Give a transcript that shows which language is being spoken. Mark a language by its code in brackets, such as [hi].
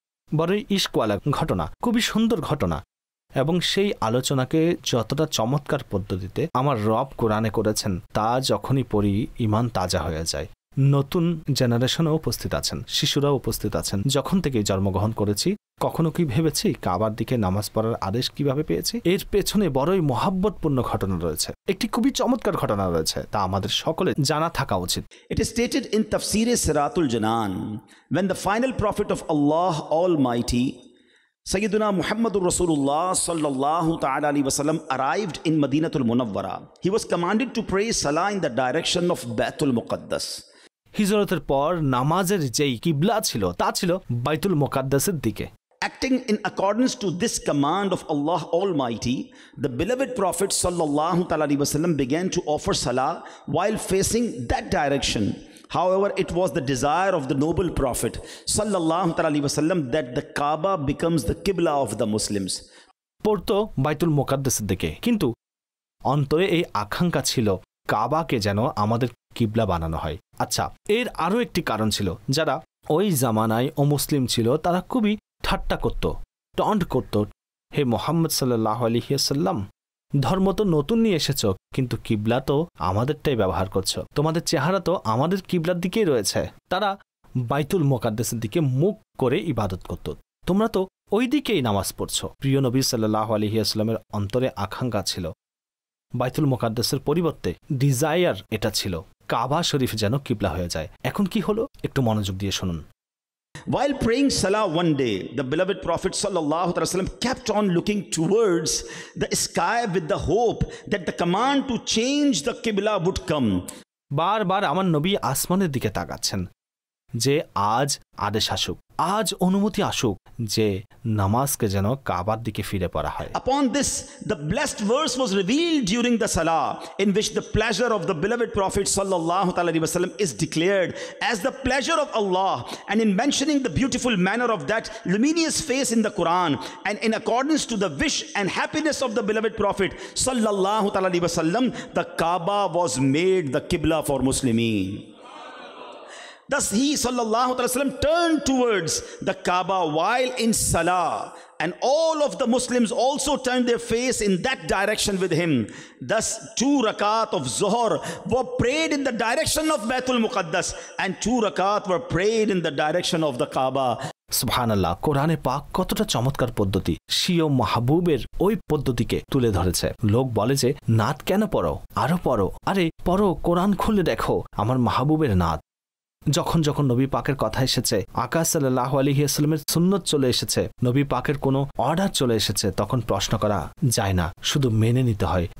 [bn] বড়ই ইশকওয়ালা ঘটনা, খুবই সুন্দর ঘটনা, এবং সেই আলোচনাকে যতটা চমৎকার পদ্ধতিতে আমার রব কোরআনে করেছেন তা যখনই পড়ি ঈমান তাজা হয়ে যায়। নতুন জেনারেশনও উপস্থিত আছেন, শিশুরাও উপস্থিত আছেন। যখন থেকে জন্মগ্রহণ করেছি কখনো কি ভেবেছি কাবার দিকে নামাজ পড়ার আদেশ কিভাবে পেয়েছি? এর পেছনে বড়ই মহাব্বতপূর্ণ ঘটনা রয়েছে, একটি খুবই চমৎকার ঘটনা রয়েছে, তা আমাদের সকলে জানা থাকা উচিত। [en] It is stated in Tafsir Siratul Janan, when the final prophet of Allah Almighty, Sayyiduna Muhammadur Rasulullah sallallahu ta'ala alaihi wasallam arrived in Madinatul Munawwara, he was commanded to pray salah in the direction of Baitul Muqaddas. [bn] হিজরতের পর নামাজের যেই কিবলা ছিল তা ছিল বাইতুল মুকাদ্দাসের দিকে। [en] acting in accordance to this command of Allah Almighty, the beloved Prophet sallallahu alaihi wasallam began to offer salah while facing that direction. However, it was the desire of the noble Prophet sallallahu alaihi wasallam that the Kaaba becomes the Qibla of the Muslims. [bn] পড়তো বাইতুল মোকাদ্দাসের দিকে, কিন্তু অন্তরে এই আকাঙ্ক্ষা ছিল কাবাকে যেন আমাদের কিবলা বানানো হয়। আচ্ছা, এর আরও একটি কারণ ছিল, যারা ওই জামানায় অমুসলিম ছিল তারা খুবই ঠাট্টা করত, টন্ট করত, হে মোহাম্মদ সাল্লাল্লাহু আলাইহি ওয়াসাল্লাম, ধর্ম তো নতুন নিয়ে এসেছ, কিন্তু কিবলা তো আমাদেরটাই ব্যবহার করছো, তোমাদের চেহারা তো আমাদের কিবলার দিকেই রয়েছে। তারা বাইতুল মোকাদ্দাসের দিকে মুখ করে ইবাদত করত, তোমরা তো ওই দিকেই নামাজ পড়ছো। প্রিয় নবী সাল্লাল্লাহু আলাইহি ওয়াসাল্লামের অন্তরে আকাঙ্ক্ষা ছিল বাইতুল মোকাদ্দাসের পরিবর্তে ডিজায়ার এটা ছিল কাবা শরীফ যেন কিবলা হয়ে যায়। এখন কি হলো একটু মনোযোগ দিয়ে শুনুন। [en] While praying salah one day, the beloved Prophet sallallahu alaihi wasallam kept on looking towards the sky with the hope that the command to change the qibla would come. [bn] বারবার আমার নবী আসমানের দিকে তাকাচ্ছেন যে আজ আদেশ আসুক, আজ অনুমতি আসুক যে নামাজকে যেন কাবার দিকে ফিরে পড়া হয়। [en] Upon this, the blessed verse was revealed during the salah, in which the pleasure of the beloved Prophet sallallahu alaihi wasallam is declared as the pleasure of Allah, and in mentioning the beautiful manner of that luminous face in the Quran, and in accordance to the wish and happiness of the beloved Prophet sallallahu alaihi wasallam, the Kaaba was made the Qibla for Muslimin. Thus he sallallahu alaihi wasallam turned towards the Kaaba while in salah, and all of the Muslims also turned their face in that direction with him. Thus 2 rakat of Zuhr were prayed in the direction of Baitul Muqaddas, and 2 rakat were prayed in the direction of the Kaaba. [bn] সুবহানাল্লাহ, কোরআনে পাক কতটা চমৎকার পদ্ধতি স্বীয় মাহবুবের ওই পদ্ধতিকে তুলে ধরেছে। লোক বলে যে নাত কেন পড়ো, আরো পড়ো, আরে পড়ো, কোরআন খুলে দেখো আমার মাহবুবের নাত। যখন যখন নবী পাকের কথা এসেছে, আকাশ সাল্লাল্লাহু আলাইহি ওয়াসাল্লামের সুন্নত চলে এসেছে, নবী পাকের কোনো অর্ডার চলে এসেছে, তখন প্রশ্ন করা যায় না, শুধু মেনে নিতে হয়।